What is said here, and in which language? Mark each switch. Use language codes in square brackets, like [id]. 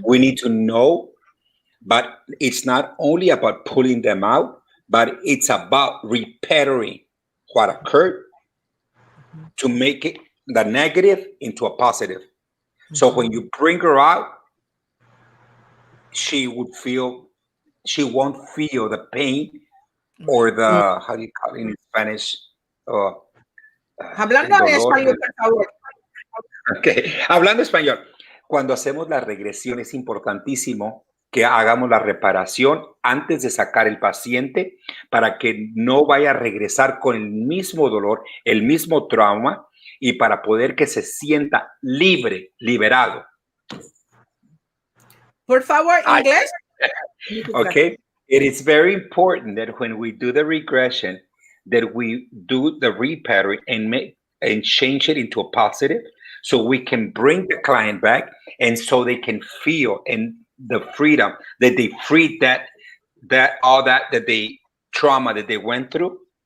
[en] We need to know, but it's not only about pulling them out, but it's about repairing what occurred to make it the negative into a positive. So when you bring her out, she won't feel the pain or the, how do you call it in Spanish? Uh, [es] Hablando el dolor. español, por favor. Ok, hablando español, cuando hacemos la regresión es importantísimo que hagamos la reparación antes de sacar el paciente para que no vaya a regresar con el mismo dolor, el mismo trauma y para poder que se sienta libre, liberado. Por favor, inglés. [en] Okay, it is very important that when we do the regression, that we do the repairing and change it into a positive, so we can bring the client back, and so they can feel and the freedom that they freed that they trauma that they went through.